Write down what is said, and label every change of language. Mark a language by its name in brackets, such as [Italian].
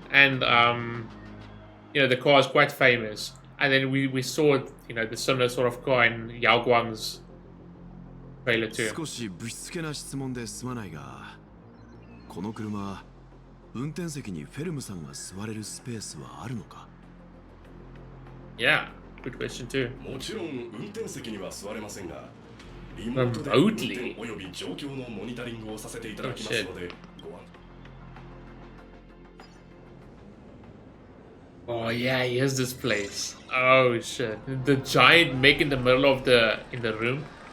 [English] And, you know, the car is quite famous. And then we saw, you know, the similar sort of car in Yao Guang's trailer too. [Japanese] 少しぶしつけな質問ですまないが、この車、運転席にフェルムさんが座れるスペースはあるのか? [English] Yeah, good question too. [Japanese] もちろん運転席には座れませんが、リモートで運転および状況のモニタリングをさせていただきますので、ご安。 [English] Oh yeah, here's this place. Oh shit. The giant MECH in the middle of the room.